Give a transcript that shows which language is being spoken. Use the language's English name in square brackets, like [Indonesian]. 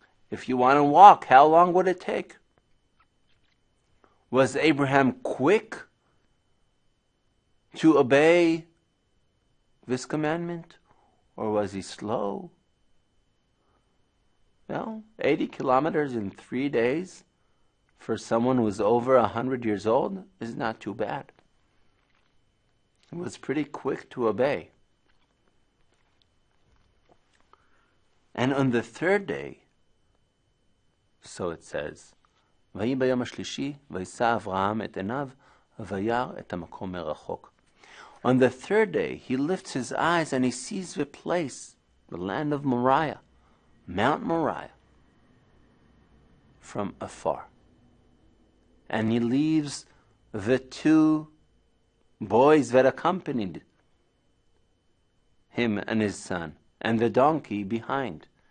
[English] If you want to walk, how long would it take? Was Abraham quick to obey this commandment, or was he slow? Well, 80 kilometers in 3 days for someone who's over 100 years old is not too bad. He was pretty quick to obey. And on the third day, so it says, [Hebrew] ויהי ביום השלישי, וישא אברהם את עיניו, וירא את המקום מרחוק. [English] On the third day, he lifts his eyes and he sees the place, the land of Moriah, Mount Moriah, from afar. And he leaves the 2 boys that accompanied him and his son, and the donkey behind.